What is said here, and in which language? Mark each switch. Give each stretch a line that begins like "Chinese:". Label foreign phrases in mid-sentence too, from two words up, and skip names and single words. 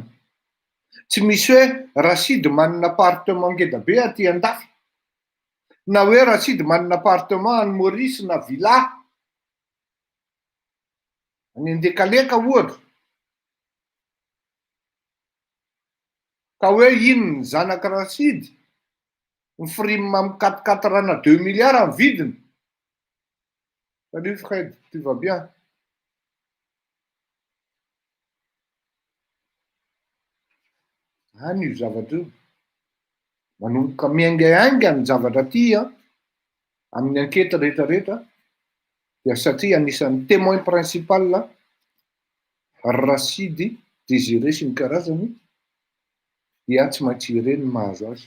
Malagasy: Tsy misy hoe Rachid manana appartement ngeda be aty andafy, na hoe Rachid manana appartement any Maurice na villa any Andekaleka ohatra. Ka hoe ino ny zanaka Rachid ny frime amin'ny 4x4 rana 2 milliards amin'ny vidiny.
French: Salut Fred, tu vas bien?
Malagasy: Any io zavatra io. Manomboka miaingainga ny zavatra ty amin'ny ankety rehetrarehetra dia satria anisan'ny
French: témoin principal
Malagasy: Rachid Désiré sy ny karazany dia tsy maintsy ireny mahazo azy.